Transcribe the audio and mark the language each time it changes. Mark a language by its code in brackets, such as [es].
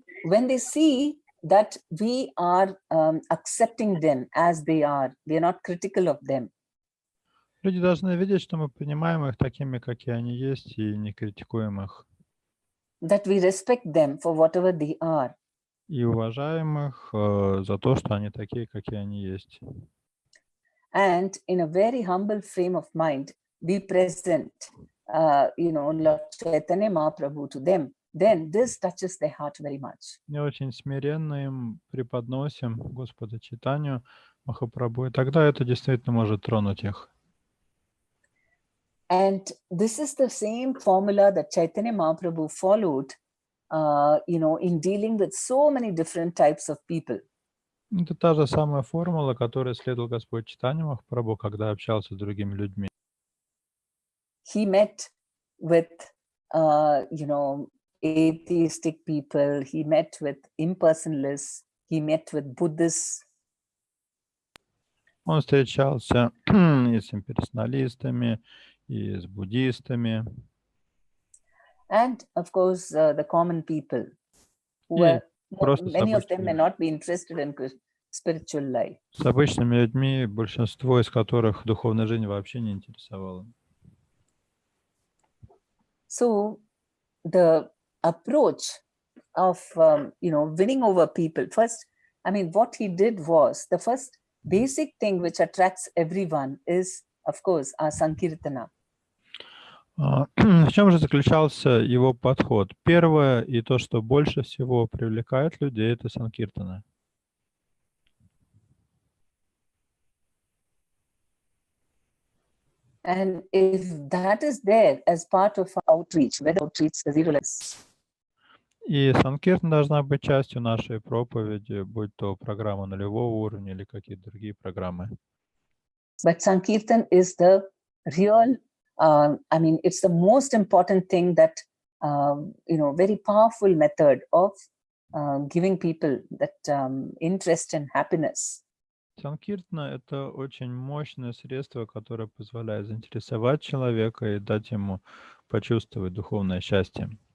[en] When they see that we are accepting them as they are, we are not critical of them. [ru] Люди должны видеть, что мы принимаем их такими, какие они есть, и не критикуем их. [en] That we respect them for whatever they are. [ru] И уважаем их за то, что они такие, какие они есть. [en] And in a very humble frame of mind, we present, Lord Chaitanya Mahaprabhu to them. Then this touches their heart very much. [ru] Мы очень смиренно им преподносим Господа Чайтанью Махапрабху, и тогда это действительно может тронуть их. [en] And this is the same formula that Chaitanya Mahaprabhu followed, in dealing with so many different types of people. [ru] Это та же самая формула, которой следовал Господь Чайтанья Махапрабху, когда общался с другими людьми. [en] He met with, atheistic people. He met with impersonalists. He met with Buddhists. [ru] Он встречался и с имперсоналистами, и с буддистами. [en] And of course, the common people, many of them may not be interested in spiritual life. [ru] С обычными людьми, большинство из которых духовная жизнь вообще не интересовала. [en] So the approach of, winning over people, first, what he did was, the first basic thing which attracts everyone is, of course, our Sankirtana. [ru] В чем же заключался его подход? Первое, и то, что больше всего привлекает людей, это Санкиртана. [en] And if that is there as part of our outreach, whether outreach the zero less. [ru] И Санкиртана должна быть частью нашей проповеди, будь то программа нулевого уровня или какие-то другие программы. [en] But Sankirtan is the real, it's the most important thing that, very powerful method of giving people that interest and happiness. [ru] Санкиртана — это очень мощное средство, которое позволяет заинтересовать человека и дать ему почувствовать духовное счастье.